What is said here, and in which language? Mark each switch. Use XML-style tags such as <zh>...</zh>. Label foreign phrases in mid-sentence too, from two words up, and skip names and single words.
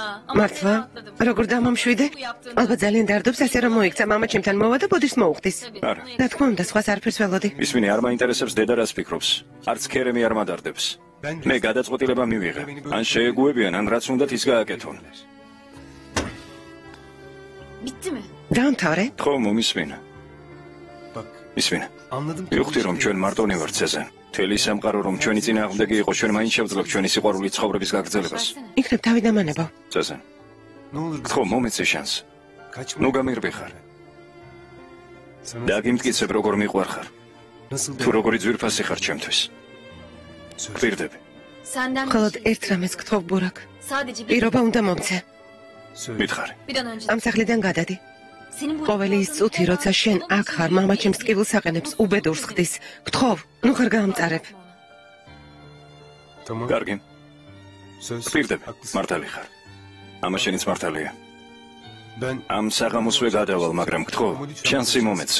<ka>მართლა? როგორ დამომშვიდე? ალბათ ძალიან დარდობს ასე რომ მოიქცა მამა ჩემთან მოვა და ბოდიშს მოუხდის. არა. რა თქმა უნდა, სხვას არაფერს ველოდი. ისმინე არ მაინტერესებს დედა რას ფიქრობს. არც ქერემი არ მადარდებს. მე გადაწყვეტილება მივიღე. ან შეეგუებიან, ან რაც უნდათ ის გააკეთონ.</ka> <tr>bitti mi?</tr> <ka>დაამთავრე? ხო, მომისმინა. ისმინა. მივხვდი რომ ჩვენ მარტონი ვართ სეზენ. თელი სამყარო რომ ჩვენი წინააღმდეგი იყო, ჩვენ მაინც შევძლებთ ჩვენი სიყვარული ცხოვრების გაგრძელებას. იქნებ თავი დამანებო. სეზენ. ხო, მომეცე შანს. ნუ გამირბიხარ. დაგიმტკიცებ როგორ მიყვარხარ. თუ როგორი ძვირფასი ხარ ჩემთვის. გვირდები. Senden მხოლოდ ერთ რამეს გთხოვ ბურაკ.</ka> <tr>sadece bir,</tr> <ka>პირობა უნდა მომცე. მითხარი.</ka> <tr>bir an önce.</tr> <ka>ამ სახლიდან გადადი.</ka> <tr>Senin bu</tr> <ka>ყოველი ის წუთი, როცა შენ აქ ხარ, მამა ჩემს ტკივილს აყენებს, უბედურს ხდის. გთხოვ, ნუ ხარ გაამწარებ. კარგი. გვირდები. მართალი ხარ. ამა შენიც მართალია. ამ საღამოსვე გადავალ, მაგრამ გთხოვ, შანსი მომეცე.</ka>